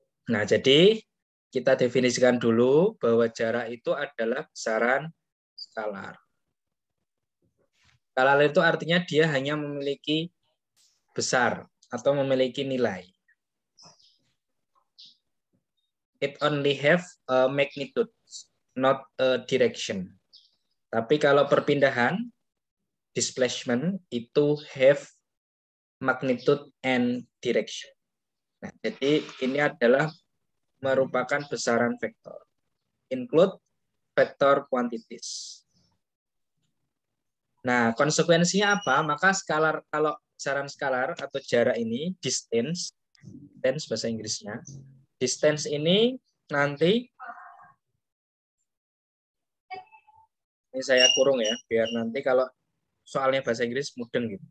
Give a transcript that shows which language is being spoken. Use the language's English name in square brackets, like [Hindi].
[Indonesian] Nah, jadi kita definisikan dulu bahwa jarak itu adalah besaran skalar. Skalar itu artinya dia hanya memiliki besar atau memiliki nilai. [English] It only have a magnitude, not a direction. [Indonesian] Tapi kalau perpindahan, displacement itu [English] have magnitude and direction. [Indonesian] Nah, jadi ini adalah merupakan besaran vektor. [English] Include vector quantities. [Indonesian] Nah, konsekuensinya apa? Maka skalar, kalau besaran skalar atau jarak ini, distance bahasa Inggrisnya, distance ini nanti, ini saya kurung ya, biar nanti kalau soalnya bahasa Inggris mudeng gitu.